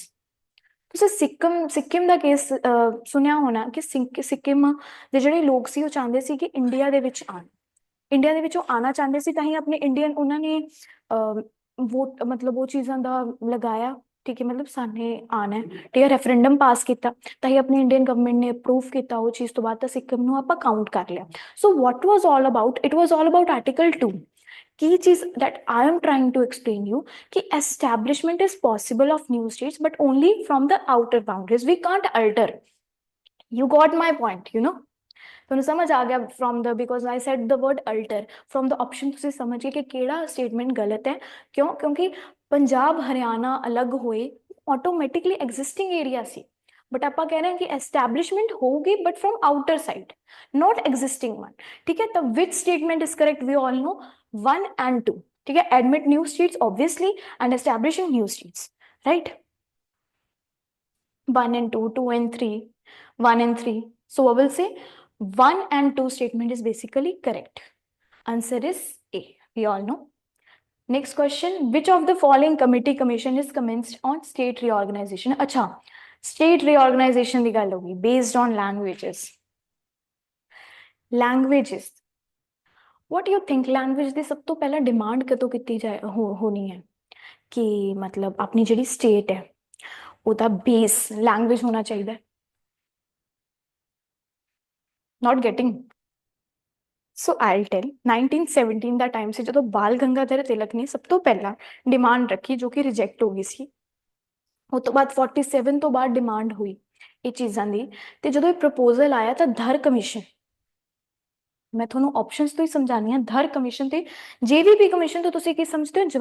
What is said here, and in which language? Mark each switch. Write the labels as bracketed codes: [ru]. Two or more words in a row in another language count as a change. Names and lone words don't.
[pa] ਤੁਸੀਂ ਸਿੱਕਿਮ ਦਾ ਕੇਸ ਸੁਣਿਆ ਹੋਣਾ ਕਿ ਸਿੱਕਿਮ ਦੇ ਜਿਹੜੇ ਲੋਕ ਸੀ ਉਹ ਚਾਹੁੰਦੇ ਸੀ ਕਿ ਇੰਡੀਆ ਦੇ ਵਿੱਚ ਆਉਣ, ਇੰਡੀਆ ਦੇ ਵਿੱਚ ਉਹ ਆਉਣਾ ਚਾਹੁੰਦੇ ਸੀ, ਤਾਂ ਹੀ ਆਪਣੇ ਇੰਡੀਅਨ ਉਹਨਾਂ ਨੇ ਵੋਟ ਮਤਲਬ ਉਹ ਚੀਜ਼ਾਂ ਦਾ ਲਗਾਇਆ, ਠੀਕ ਹੈ, ਮਤਲਬ ਸਾਨੇ ਆਉਣਾ ਹੈ, ਠੀਕ ਹੈ, [en] referendum pass [pa] ਕੀਤਾ, ਤਾਂ ਹੀ ਆਪਣੀ [en] Indian government [pa] ਨੇ ਅਪਰੂਵ ਕੀਤਾ ਉਹ ਚੀਜ਼, ਤੋਂ ਬਾਅਦ ਤਾਂ ਸਿੱਕਿਮ ਨੂੰ ਆਪਾਂ ਕਾਊਂਟ ਕਰ ਲਿਆ। [en] So what was all about, it was all about Article 2. [pa] ਕੀ ਚੀਜ਼ [en] that I am trying to explain you कि establishment is possible of new states but only from the outer boundaries, we can't alter। You got my point, you know? [pa] ਤੁਹਾਨੂੰ ਸਮਝ ਆ ਗਿਆ [en] from the, because I said the word alter, from the option [pa] ਤੁਸੀਂ ਸਮਝ ਗਏ ਕਿ ਕਿਹੜਾ ਸਟੇਟਮੈਂਟ ਗਲਤ ਹੈ, ਕਿਉਂ, ਕਿਉਂਕਿ ਪੰਜਾਬ ਹਰਿਆਣਾ ਅਲੱਗ ਹੋਏ [en] automatically existing area [pa] ਸੀ, ਬਟ ਆਪਾਂ ਕਹਿ ਰਹੇ ਹਾਂ ਕਿ ਐਸਟੈਬਲਿਸ਼ਮੈਂਟ ਹੋਊਗੀ [en] but from outer side, not existing one, [pa] ਠੀਕ ਹੈ। [en] ਤਾਂ which statement is correct, we all know 1 and 2, [hi] ठीक है, [en] admit new states obviously and establishing new states, right? 1 and 2, 2 and 3, 1 and 3, so I will say 1 and 2 statement is basically correct. Answer is A, we all know. Next question, which of the following committee commission is commenced on state reorganization? अच्छा, state reorganization [pa] ਦੀ ਗੱਲ ਹੋਗੀ [en] based on languages। what do you think, [pa] language ਦੀ ਸਭ ਤੋਂ ਪਹਿਲਾਂ ਡਿਮਾਂਡ ਕਦੋਂ ਕੀਤੀ ਹੋਣੀ ਹੈ ਕਿ ਮਤਲਬ ਆਪਣੀ ਜਿਹੜੀ ਸਟੇਟ ਹੈ ਉਹਦਾ [en] base language [pa] ਹੋਣਾ ਚਾਹੀਦਾ ਹੈ? [en] not getting. so I'll tell [pa] 1917 ਦਾ ਟਾਈਮ ਸੀ ਜਦੋਂ ਬਾਲ ਗੰਗਾਧਰ ਤਿਲਕ ਨੇ ਸਭ ਤੋਂ ਪਹਿਲਾਂ ਡਿਮਾਂਡ ਰੱਖੀ, ਜੋ ਕਿ ਰਿਜੈਕਟ ਹੋ ਗਈ ਸੀ। ਉਸ ਤੋਂ ਬਾਅਦ 47 ਤੋਂ ਬਾਅਦ ਡਿਮਾਂਡ ਹੋਈ ਇਹ ਚੀਜ਼ਾਂ ਦੀ, ਤੇ ਜਦੋਂ ਇਹ ਪ੍ਰਪੋਜ਼ਲ ਆਇਆ ਤਾਂ ਧਰ ਕਮਿਸ਼ਨ, ਮੈਂ ਤੁਹਾਨੂੰ ਆਪਸ਼ਨਸ ਤੋਂ ਹੀ ਸਮਝਾਣੀ ਆ, ਧਰ ਕਮਿਸ਼ਨ ਤੇ ਜੇਵੀਪੀ ਕਮਿਸ਼ਨ ਤੋਂ ਤੁਸੀਂ ਕੀ ਸਮਝਦੇ ਹੋ?